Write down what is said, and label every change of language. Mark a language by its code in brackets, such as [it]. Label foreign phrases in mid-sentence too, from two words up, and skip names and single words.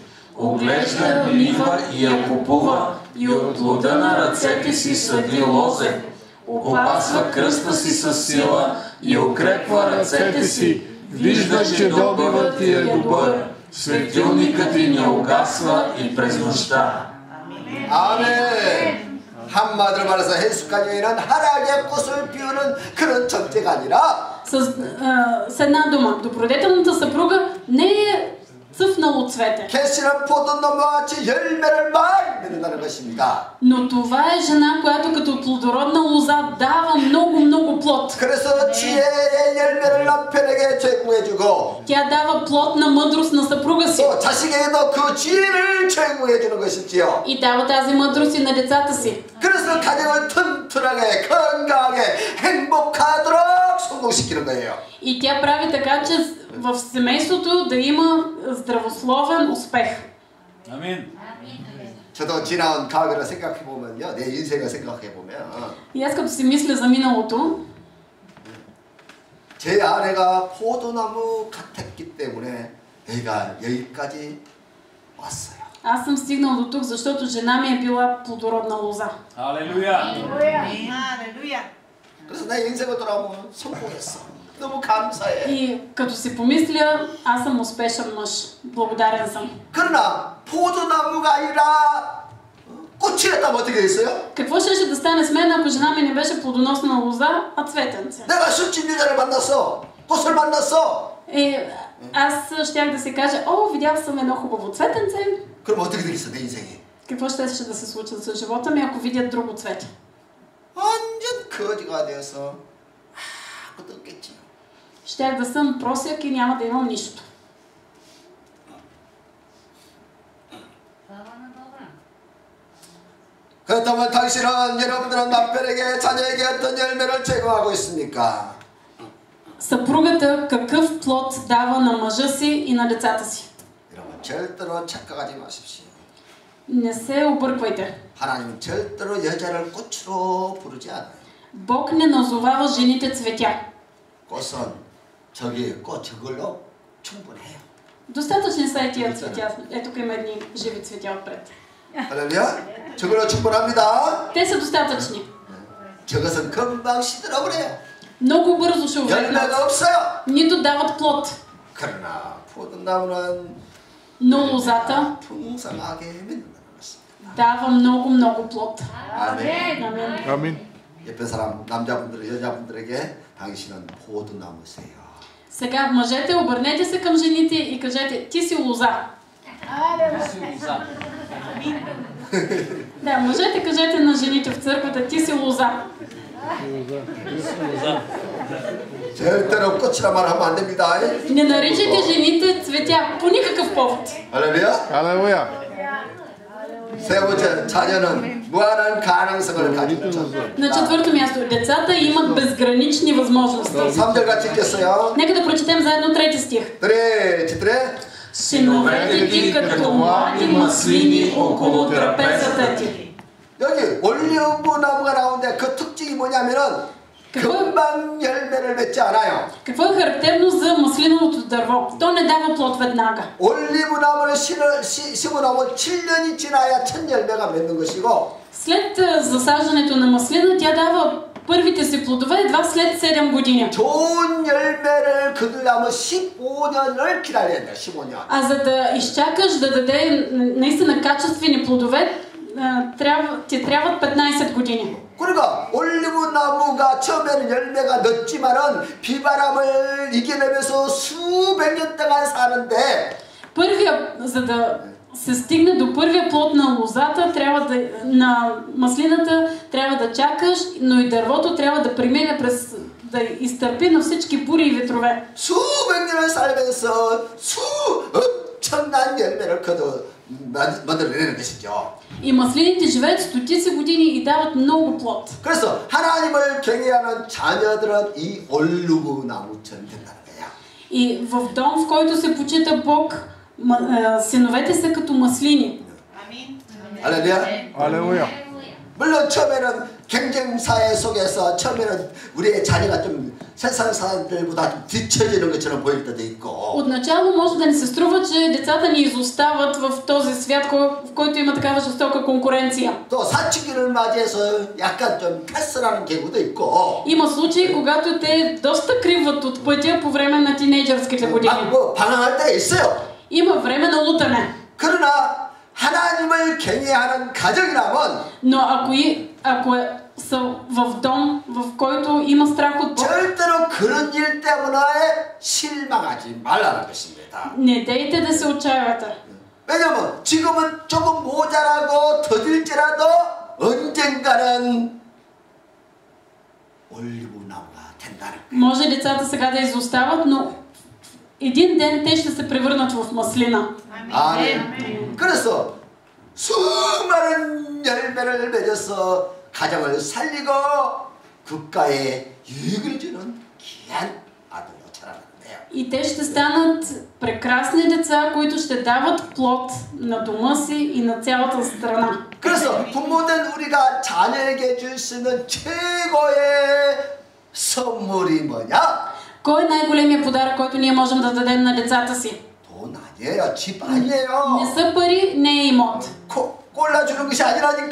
[bg] Оглежда нива и я купува и от плода на ръцете си съди лозе. Опасва кръста си със сила и укрепва ръцете си. Вижда, че добивът ти е добър. Светилникът ти не угасва и през нощта. [ko] 아멘. 한마디로 말해서 행숙한 여인은 하나님의 꽃을 피우는 그런 정체가 아니라 [bg] С една дума, добродетелната съпруга не е цъфнало цвете. [ko] 개씨는 포도나무와 같이 열매를 많이 맺는다는 것입니다. [bg] Но това е жена, която като плодородна лоза дава много плод. [ko] 그래서 지혜의 열매를 남편에게 제공해주고 [bg] Тя дава плод на мъдрост на съпруга си. [ko] 또 자식에게도 그 지혜를 제공해주는 것이지요. [bg] И дава тази мъдрост и на децата си. [ko] 그래서 가정을 튼튼하게 건강하게 행복하도록 성공시키는 거예요. [bg] И тя прави така, че в семейството да има здравословен успех. Амин. [ko] 저도 지나온 과거를 생각해 보면요, 내 인생을 생각해 보면, [bg] И аз като си мисля за миналото, [ko] 제 아내가 포도나무 같았기 때문에 내가 여기까지 왔어요. [bg] аз съм стигнал до тук, защото жена ми е била плодородна лоза. Алелуя. [ko] 그래서 내 인생을 돌아보면 성공했어. 너무 감사해. [bg] И като си помисля, аз съм успешен мъж. Благодарен съм. [ko] 그러나 포도나무가 아니라 꽃이었다면 어떻게 됐어요? [bg] Какво щеше да стане с мен, ако жена ми не беше плодоносна лоза, а цветенце? [ko] 내가 술집 여자를 만났어. 꽃을 만났어. [bg] Аз щях да си кажа, о, видял съм едно хубаво цветенце. [ko] 그럼 어떻게 되겠어 내 인생이? [bg] Какво ще да се случи с живота ми, ако видят друго цвете? [ko] 완전 거지가 되어서 아무것도 없겠지. [bg] Щях да съм просяк и няма да имам нищо. [ko] 그렇다면 당신은 여러분들은 남편에게 자녀에게 어떤 열매를 제공하고 있습니까? [bg] Съпругата какъв плод дава на мъжа си и на децата си? [ko] 여러분 절대로 착각하지 마십시오. [bg] Не се обърквайте. [ko] 하나님은 절대로 여자를 꽃으로 부르지 않아요. [bg] Бог не назовава жените цветя. [ko] 꽃은 저기 꽃 저걸로 충분해요. [bg] Достатъчни са и тия цветя. Ето тук има едни живи цветя отпред. [ko] 할렐루야. 저걸로 충분합니다. [bg] Те са достатъчни. [ko] 저것은 금방 시들어버려요. [bg] Много бързо ще увекнат. [ko] 열매가 없어요. [bg] Нито дават плод. [ko] 그러나 포도나무는 [bg] Но лозата [ko] 풍성하게 맺는다는 것입니다. [bg] дава много плод. [ko] 아멘. [bg] Амин. Амин. [ko] 옆에 사람 남자분들 여자분들에게 당신은 포도나무세요. [bg] Сега, мъжете, обърнете се към жените и кажете, ти си лоза. Да, мъжете, кажете на жените в църквата, ти си лоза. [ko] 절대로 꽃이라 말하면 안 됩니다. [bg] Не наричайте жените цветя по никакъв повод. [ko] 할렐루야. [bg] Алелуя. [ko] 세 번째, 자녀는 무한한 가능성을 가지고 있죠. [bg] На четвърто място, децата имат безгранични възможности. [ko] 3절 같이 읽겠어요. [bg] Нека да прочетем заедно трети стих. тре. Синовете ти като млади маслини около трапезата ти. [ko] 여기 올리브 나무가 나오는데 그 특징이 뭐냐면은 금방 열매를 맺지 않아요. [bg] Какво е характерно за маслиновото дърво? То не дава плод веднага. [ko] 올리브 나무를 심어놓으면 7년이 지나야 첫 열매가 맺는 것이고 [bg] След засаждането на маслина, тя дава първите си плодове едва след 7 години. [ko] 좋은 열매를 거두려면 15년을 기다려야 된다. 15년. [bg] А за да изчакаш да даде наистина качествени плодове, ти трябват 15 години. [ko] 그러니까 올리브 나무가 처음에는 열매가 늦지만은 비바람을 이겨내면서 수백 년 동안 사는데 [bg] За да се стигне до първия плод на лозата, на маслината, трябва да чакаш, но и дървото трябва да премине да изтърпи на всички бури и ветрове. [ko] 수백 년을 살면서 엄청난 열매를 만들어내는 것이죠. [bg] И маслините живеят стотици години и дават много плод. [ko] 그래서 하나님을 경외하는 자녀들은 이 올리브 나무처럼 된다는 거야. [bg] И в дом, в който се почита Бог, синовете са като маслини. [ko] 할렐루야. [bg] Алелуя. [ko] 물론 처음에는 경쟁사회 속에서 처음에는 우리의 자녀가 좀 세상 사람들보다 좀 뒤처지는 것처럼 보일 때도 있고. [bg] Отначало може да ни се струва, че децата ни изостават в този свят, в който има такава жестока конкуренция. [ko] 또 사춘기를 맞이해서 약간 좀 패스라는 경우도 있고. [bg] Има случаи, когато те доста криват от пътя по време на тинейджърските години. [ko] 뭐 반항할 때가 있어요. [bg] Има време на лутане. [ko] 그러나 하나님을 경외하는 가정이라면 [bg] Но ако са в дом, в който има страх от Бог, [ko] 절대로 그런 일 때문에 실망하지 말라는 것입니다. [bg] не дейте да се отчаивате. [ko] 왜냐면 지금은 조금 모자라고 더딜지라도 언젠가는 올리브 나무가 된다는 거예요. [bg] Може децата сега да изостават, но един ден те ще се превърнат в маслина. [ko] 아멘. 그래서 수많은 열매를 맺어서 가정을 살리고 국가에 유익을 주는 귀한 아들로 자라는데요. [bg] И те ще станат прекрасни деца, които ще дават плод на дома си и на цялата страна. [ko] 그래서 부모된 우리가 자녀에게 줄 수 있는 최고의 선물이 뭐냐? [bg] Кой е най-големият подарък, който ние можем да дадем на децата си? [ko] 돈 아니에요. 집 아니에요. [bg] Не са пари, не е имот. [ko] 골라주는 것이 아니라니까요.